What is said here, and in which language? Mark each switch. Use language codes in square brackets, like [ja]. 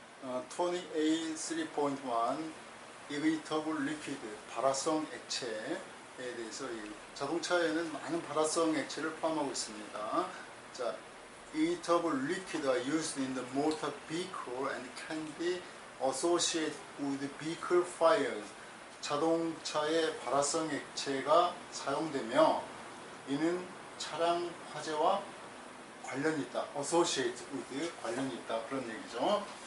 [ko] 28 3.1 이그니터블 리퀴드, 발화성 액체에 대해서, 자동차에는 많은 발화성 액체를 포함하고 있습니다. [en] 자, ignited liquid are used in the motor vehicle and can be associated with vehicle fires. [ko] 자동차의 발화성 액체가 사용되며 이는 차량 화재와 관련이 있다. [en] associated with, [ko] 관련이 있다, 그런 얘기죠.